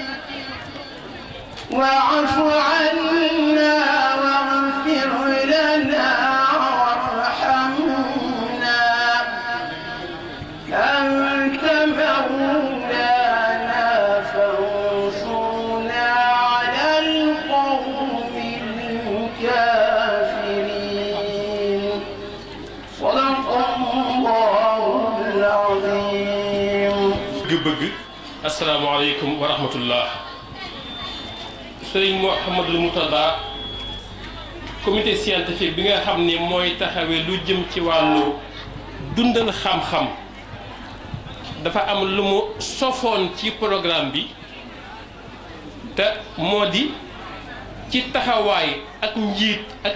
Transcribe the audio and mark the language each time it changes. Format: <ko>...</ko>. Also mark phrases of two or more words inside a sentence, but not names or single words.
<ar>واعف عنا واغفر لنا وارحمنا أنت مولانا فانصرنا على القوم الكافرين صدق الله العظيم. bëgg السلام عليكم ورحمة الله.</ar> <wo>Sëriñ Mouhamadou Moutada</wo> <fr>comité scientifique</fr> <wo>bi nga xam ni mooy taxawee lu jëm ci wàllu dundal xam-xam dafa am lu mu sofoon ci programme bi te moo di ci taxawaay ak njiit ak</wo>